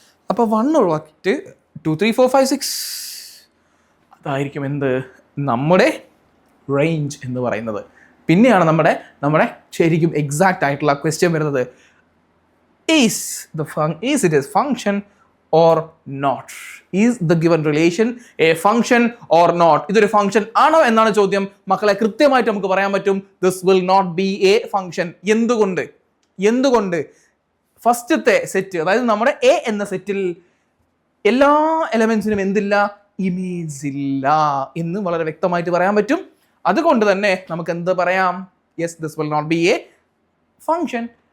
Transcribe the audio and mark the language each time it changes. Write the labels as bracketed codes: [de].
[ml] അപ്പോൾ 1 ഒഴിവാക്കിയിട്ട് 2 3 4 5 6 അതായിരിക്കും എന്ത്, നമ്മുടെ റേഞ്ച് എന്ന് പറയുന്നത്. പിന്നെയാണ് നമ്മുടെ ശരിക്കും എക്സാക്റ്റ് ആയിട്ടുള്ള ക്വസ്റ്റ്യൻ വരുന്നത്, [en] is it a function or not? Is the given relation a function or not? [ml] ഇതൊരു ഫംഗ്ഷൻ ആണോ എന്നാണ് ചോദ്യം. മക്കളെ, കൃത്യമായിട്ട് നമുക്ക് പറയാൻ പറ്റും, [en] this will not be a function. [ml] എന്തുകൊണ്ട്? ഫസ്റ്റത്തെ സെറ്റ്, അതായത് നമ്മുടെ എ എന്ന സെറ്റിൽ എല്ലാ എലമെന്റ്സിനും എന്തില്ല, ഇമേജ് ഇല്ല എന്ന് വളരെ വ്യക്തമായിട്ട് പറയാൻ പറ്റും. അതുകൊണ്ട് തന്നെ നമുക്ക് എന്ത് പറയാം, [en] Yes, this will not be a function.